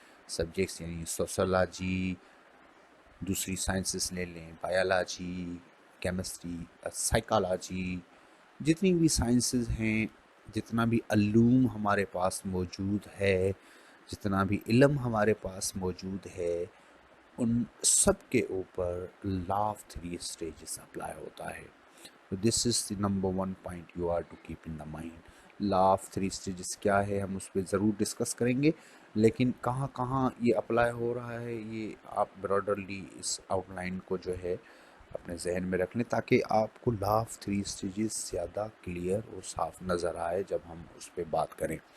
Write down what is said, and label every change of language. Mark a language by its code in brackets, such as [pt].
[ur] Subjects یعنی sociology, دوسری sciences لے لیں، بایولوجی، کیمسٹری، سائیکالوجی، جتنی بھی سائنسز ہیں، جتنا بھی علوم ہمارے پاس موجود ہے، جتنا بھی علم ہمارے پاس موجود ہے، ان سب کے اوپر law of three stages apply ہوتا ہے. [en] This is the number one point you are to keep in the mind. [ur] Law of three stages کیا ہے ہم اس پہ ضرور ڈسکس کریں گے، لیکن کہاں کہاں یہ اپلائی ہو رہا ہے یہ آپ براڈرلی اس آؤٹ لائن کو جو ہے اپنے ذہن میں رکھ لیں، تاکہ آپ کو لا آف تھری اسٹیجز زیادہ کلیئر اور صاف نظر آئے جب ہم اس پہ بات کریں.